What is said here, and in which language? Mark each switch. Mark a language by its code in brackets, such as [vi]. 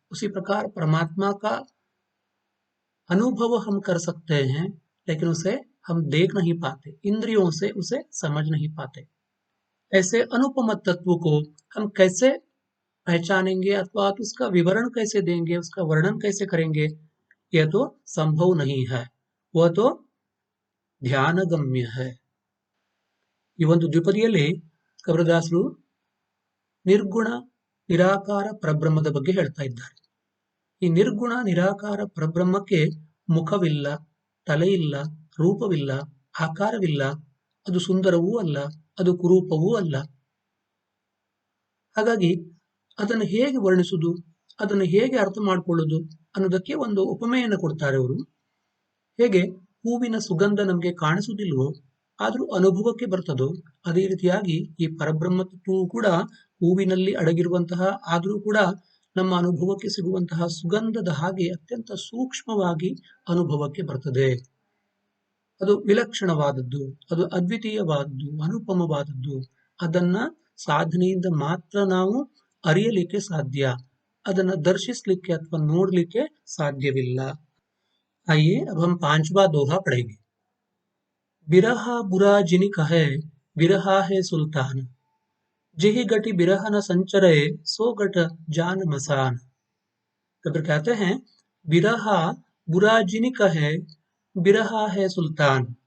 [hi] उसी प्रकार परमात्मा का अनुभव हम कर सकते हैं, लेकिन उसे हम देख नहीं पाते, इंद्रियों से उसे समझ नहीं पाते। ऐसे अनुपम तत्व को हम कैसे पहचानेंगे अथवा उसका विवरण कैसे देंगे, उसका वर्णन कैसे करेंगे, यह तो संभव नहीं है। वह तो ಧ್ಯಾನಗಮ್ಯ है। [kn] ಈ ಒಂದು ದ್ವಿಪದಿಯಲ್ಲಿ ಕಬೀರದಾಸರು ನಿರ್ಗುಣ ನಿರಾಕಾರ ಪರಬ್ರಹ್ಮದ ಬಗ್ಗೆ ಹೇಳ್ತಾ ಇದ್ದಾರೆ। ಈ ನಿರ್ಗುಣ ನಿರಾಕಾರ ಪರಬ್ರಹ್ಮಕ್ಕೆ ಮುಖವಿಲ್ಲ, ತಲೆಯಿಲ್ಲ, ರೂಪವಿಲ್ಲ, ಆಕಾರವಿಲ್ಲ, ಅದು ಸುಂದರವೂ ಅಲ್ಲ, ಅದು ಕುರೂಪವೂ ಅಲ್ಲ। ಹಾಗಾಗಿ ಅದನ್ನು ಹೇಗೆ ವರ್ಣಿಸುವುದು, ಅದನ್ನು ಹೇಗೆ ಅರ್ಥ ಮಾಡಿಕೊಳ್ಳುವುದು ಅನ್ನೋದಕ್ಕೆ ಒಂದು ಉಪಮೆಯನ್ನು ಕೊಡ್ತಾರೆ ಅವರು। ಹೇಗೆ ಹೂವಿನ ಸುಗಂಧ ನಮಗೆ ಕಾಣಿಸುವುದಿಲ್ವೋ, ಆದರೂ ಅನುಭವಕ್ಕೆ ಬರ್ತದೋ, ಅದೇ ರೀತಿಯಾಗಿ ಈ ಪರಬ್ರಹ್ಮ ತತ್ವವು ಕೂಡ ಹೂವಿನಲ್ಲಿ ಅಡಗಿರುವಂತಹ, ಆದರೂ ಕೂಡ ನಮ್ಮ ಅನುಭವಕ್ಕೆ ಸಿಗುವಂತಹ ಸುಗಂಧದ ಹಾಗೆ ಅತ್ಯಂತ ಸೂಕ್ಷ್ಮವಾಗಿ ಅನುಭವಕ್ಕೆ ಬರ್ತದೆ। ಅದು ವಿಲಕ್ಷಣವಾದದ್ದು, ಅದು ಅದ್ವಿತೀಯವಾದದ್ದು, ಅನುಪಮವಾದದ್ದು। ಅದನ್ನ ಸಾಧನೆಯಿಂದ ಮಾತ್ರ ನಾವು ಅರಿಯಲಿಕ್ಕೆ ಸಾಧ್ಯ, ಅದನ್ನ ದರ್ಶಿಸಲಿಕ್ಕೆ ಅಥವಾ ನೋಡಲಿಕ್ಕೆ ಸಾಧ್ಯವಿಲ್ಲ। [hi] आइए अब हम पांचवा दोहा पढ़ेंगे। बिरहा बुरा जिनि कहे, बिरहा है सुल्तान, जिहि गति बिरह न संचरे, सो गट जान मसान। कबीर कहते हैं, बिरहा बुरा जिनि कहे, बिरहा है सुल्तान।